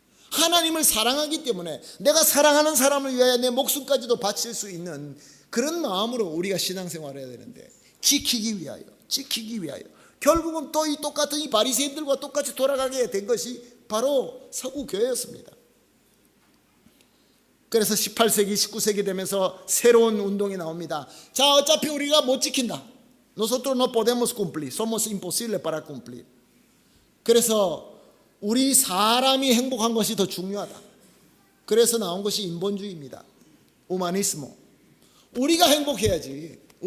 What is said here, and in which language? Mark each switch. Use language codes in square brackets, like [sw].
[ko] 하나님을 사랑하기 때문에 내가 사랑하는 사람을 위하여 내 목숨까지도 바칠 수 있는 그런 마음으로 우리가 신앙생활을 해야 되는데, 지키기 위하여 결국은 또 이 똑같은 이 바리새인들과 똑같이 돌아가게 된 것이 바로 서구 교회였습니다. 그래서 18세기 19세기 되면서 새로운 운동이 나옵니다. 자, 어차피 우리가 못 지킨다. [es] Nosotros no podemos cumplir. Somos imposibles para cumplir. [ko] 그래서 우리 사람이 행복한 것이 더 중요하다. 그래서 나온 것이 인본주의입니다. 우마니스모. 우리가 행복해야지.